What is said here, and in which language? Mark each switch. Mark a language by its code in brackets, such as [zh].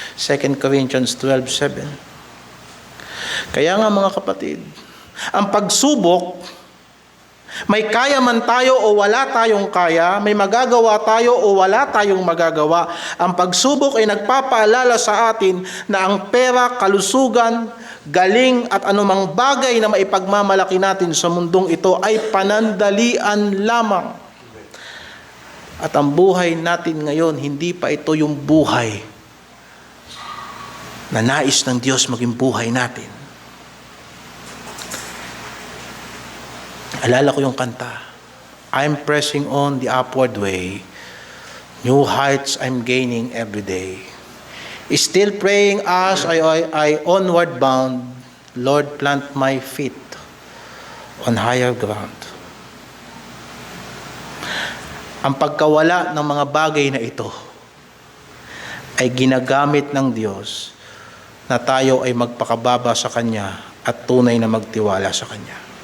[tl] 2 Corinthians 12:7. Kaya nga mga kapatid, ang pagsubok, may kaya man tayo o wala tayong kaya, may magagawa tayo o wala tayong magagawa, ang pagsubok ay nagpapaalala sa atin na ang pera, kalusugan, galing at anumang bagay na maipagmamalaki natin sa mundong ito ay panandalian lamang. At ang buhay natin ngayon, hindi pa ito yung buhay na nais ng Diyos maging buhay natin. Alala ko yung kanta, [en] I'm pressing on the upward way, new heights I'm gaining every day. Still praying as I onward bound, Lord plant my feet on higher ground. [tl] Ang pagkawala ng mga bagay na ito ay ginagamit ng Diyos na tayo ay magpakababa sa Kanya at tunay na magtiwala sa Kanya.